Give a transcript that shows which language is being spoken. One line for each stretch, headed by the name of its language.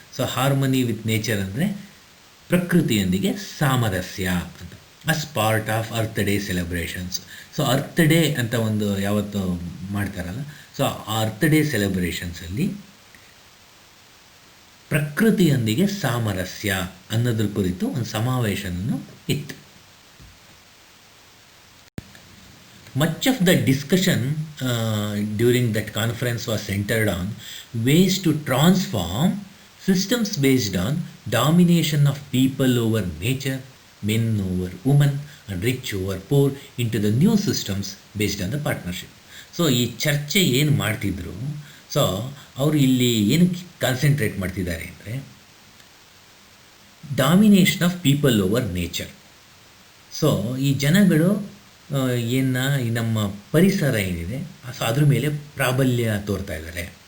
English: so harmony with nature
Kannada: ಅಂದರೆ ಪ್ರಕೃತಿಯೊಂದಿಗೆ ಸಾಮರಸ್ಯ ಅಂತ,
English: As part of earth day celebrations.
Kannada: So earth day ಅಂತ ಒಂದು ಯಾವತ್ತು ಮಾಡ್ತಾರಲ್ಲ, ಸೊ ಆ ಅರ್ತ್ ಡೇ ಸೆಲೆಬ್ರೇಷನ್ಸಲ್ಲಿ ಪ್ರಕೃತಿಯೊಂದಿಗೆ ಸಾಮರಸ್ಯ ಅನ್ನೋದ್ರ ಕುರಿತು ಒಂದು ಸಮಾವೇಶನೂ ಇತ್ತು.
English: Much of the discussion during that conference was centered on ways to transform systems based on domination of people over nature, men over women, and rich over poor, into the new systems based on the partnership.
Kannada: So ಈ ಚರ್ಚೆ ಏನು ಮಾಡ್ತಿದ್ರು, so ಅವರು ಇಲ್ಲಿ ಏನಕ್ಕೆ concentrate ಮಾಡ್ತಿದ್ದಾರೆ ಅಂದರೆ
English: Domination of people over nature.
Kannada: So ಈ ಜನಗಳು ಈ ನಮ್ಮ ಪರಿಸರ ಏನಿದೆ ಸೊ ಅದ್ರ ಮೇಲೆ ಪ್ರಾಬಲ್ಯ ತೋರ್ತಾ ಇದ್ದಾರೆ.